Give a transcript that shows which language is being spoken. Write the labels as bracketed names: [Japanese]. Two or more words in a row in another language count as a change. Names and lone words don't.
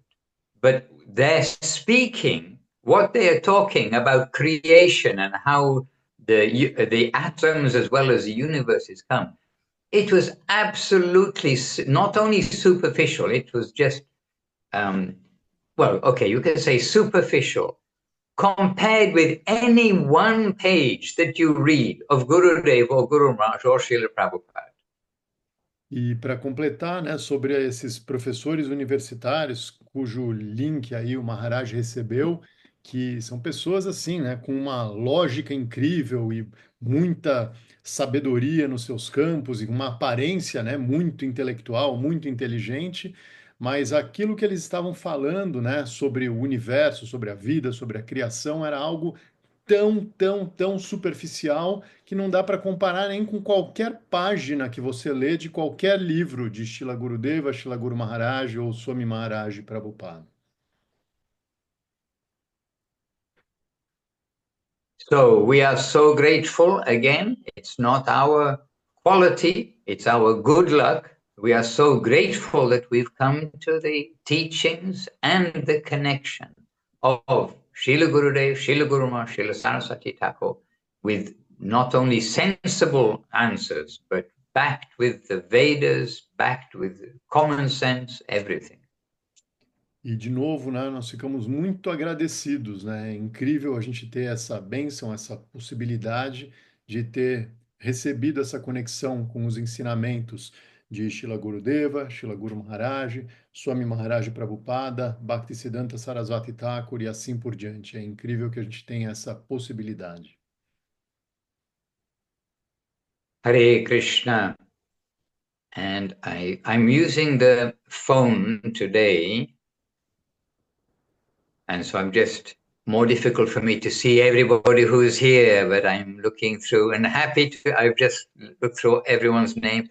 [English] But their speaking, what they are talking about creation and how the atoms as well as the universes come, it was absolutely not only superficial, it was just well, okay, you can say superficial, compared with any one page that you read of Gurudev or Guru Maharaj or Srila Prabhupada. [Portuguese] E para completar, né, sobre esses professores universitários cujo link aí o Maharaj recebeu, que são pessoas assim, né, com uma lógica incrível e muita sabedoria nos seus campos e uma aparência, né, muito intelectual, muito inteligente, mas aquilo que eles estavam falando, né, sobre o universo, sobre a vida, sobre a criação, era algo tão superficial que não dá para comparar nem com qualquer página que você lê de qualquer livro de Srila Gurudeva, Srila Guru Maharaj ou Swami Maharaj Prabhupada. [English] So we are so grateful again. It's not our quality, it's our good luck. We are so grateful that we've come to the teachings and the connection of Srila Gurudev, Srila Guru Maharaj, Srila Saraswati Thakur with not only sensible answers, but backed with the Vedas, backed with common sense, everything. [Portuguese] E de novo, né, nós ficamos muito agradecidos, né? É incrível a gente ter essa bênção, essa possibilidade de ter recebido essa conexão com os ensinamentos de Srila Gurudeva, Srila Guru Maharaj, Swami Maharaj Prabhupada, Bhaktisiddhanta Sarasvati Thakur e assim por diante. É incrível que a gente tenha essa possibilidade. [Sanskrit] हरे कृष्ण. [English] And I'm using the phone today, and so I'm just more difficult for me to see everybody who's here, but I'm looking through and happy to, I've just looked through everyone's name.